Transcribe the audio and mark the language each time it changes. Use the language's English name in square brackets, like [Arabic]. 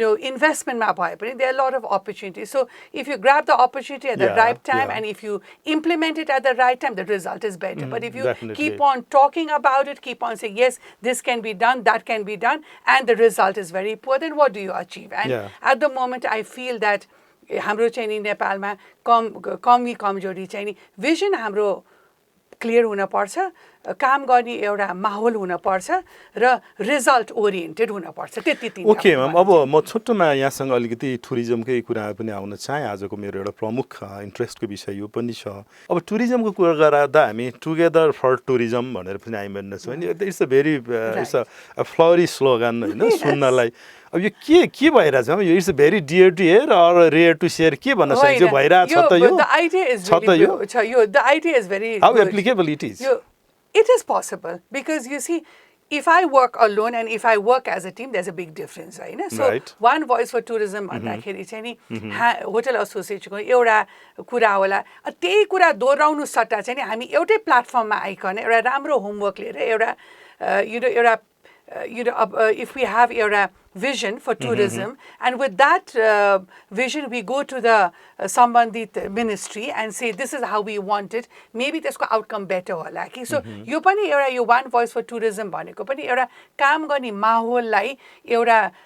[English] investment मा भए पनि there are a lot of opportunities so if you grab the opportunity at the right time and if you implement it at the right time the result is better but if you keep on talking about it keep on saying yes this can be done that can be done and the result is very poor then what do you achieve and at the moment I feel that [Nepali] हाम्रो चाहिँ नि नेपालमा कमजोरी चाहिँ नि vision हाम्रो clear हुनपर्छ काम गर्ने एउटा माहौल हुनपर्छ र रिजल्ट ओरिएन्टेड हुनपर्छ त्यति तीन ओके म्याम अब म छोटोमा यहाँसँग अलिकति टुरिज्मकै कुरा पनि आउन चाहे आजको मेरो एउटा प्रमुख इन्ट्रेस्टको विषय यो पनि छ अब टुरिज्मको कुरा गर्दा हामी टुगेदर फर टुरिज्म भनेर पनि हामी भन्नेछौँ नि [English] it's a very it's a flurry slogan [Nepali] होइन सुन्नलाई अब यो के भइरहेछ यो [English] it's very dear to hear or rare to share [Nepali] के भन्न सकिन्छ भइरहेछ त यो [English] The idea is यो the idea is very how applicable it is It is possible because you see, if I work alone and if I work as a team, there's a big difference, right? [Nepali] So one voice for tourism भन्दाखेरि चाहिँ नि hotel एसोसिएसनको एउटा कुरा होला त्यही कुरा दोहोऱ्याउनु सट्टा चाहिँ नि हामी एउटै प्लेटफर्ममा आइकन एउटा राम्रो होमवर्क लिएर एउटा [English] if we have a vision for tourism and with that vision we go to the sambandhit ministry and say this is how we want it [Nepali] maybe त्यसको outcome better होला कि so यो पनि एउटा यो one voice for tourism भनेको पनि एउटा काम गर्ने माहौललाई एउटा